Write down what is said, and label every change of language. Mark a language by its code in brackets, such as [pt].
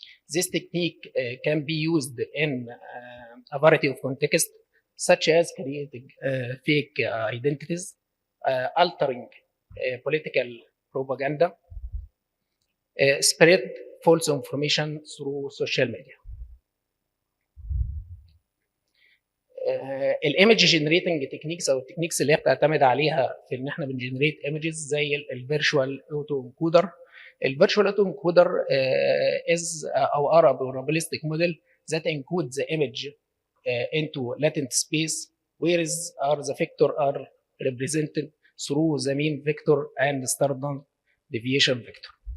[en] This technique can be used in a variety of contexts, such as creating fake identities, altering political propaganda, spread false information through social media. الايمج generating techniques [ar] او التكنيكس اللي هي بتعتمد عليها في ان احنا بنجنريت ايمجز زي الفيرتشوال اوتو انكودر. [en] الفيرتشوال auto encoder is or are a probabilistic model that encodes the image into latent space, whereas the vector are represented through the mean vector and standard deviation vector.